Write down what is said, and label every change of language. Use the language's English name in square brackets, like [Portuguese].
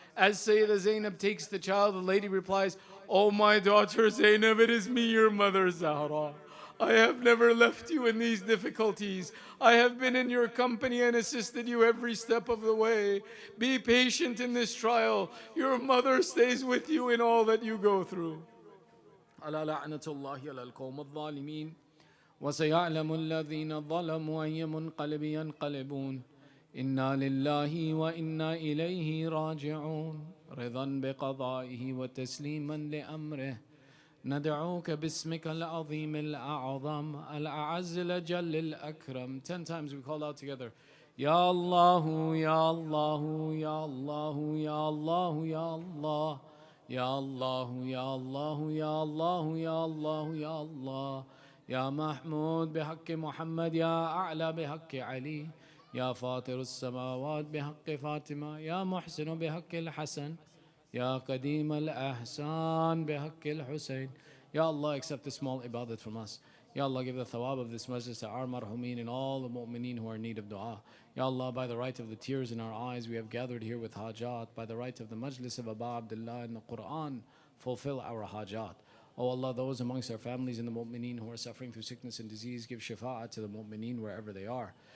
[English] As Sayyidah Zainab takes the child, the lady replies, "Oh my daughter Zainab, it is me, your mother Zahra. I have never left you in these difficulties. I have been in your company and assisted you every step of the way. Be patient in this trial. Your mother stays with you in all that you go through." [Arabic] ألا لعنة الله على القوم الظالمين وسيعلم الذين ظلموا أي منقلب ينقلبون إنا لله وإنا إليه راجعون رضا بقضائه وتسليما لأمره ندعوك باسمك العظيم الأعظم الأعز الأجل الأكرم. [English] 10 times we call out together. [Arabic] Ya Allah, Ya Allah, Ya Allah, Ya Allah, Ya Allah. Ya Allah, Ya Allah, Ya Allah, Ya Allah, Ya Allah. Ya Mahmud بحق محمد يا أعلى بحق علي يا فاطر السماوات بحق فاطمة يا محسن بحق الحسن Ya Qadim al-Ahsan bihaqq al-Hussain. [English] Ya Allah, accept this small ibadat from us. Ya Allah, give the thawab of this majlis to our marhumin and all the mu'mineen who are in need of dua. Ya Allah, by the right of the tears in our eyes, we have gathered here with hajat. By the right of the majlis of Abu Abdullah and the Quran, fulfill our hajat. Oh Allah, those amongst our families and the mu'mineen who are suffering through sickness and disease, give shafa'at to the mu'mineen wherever they are.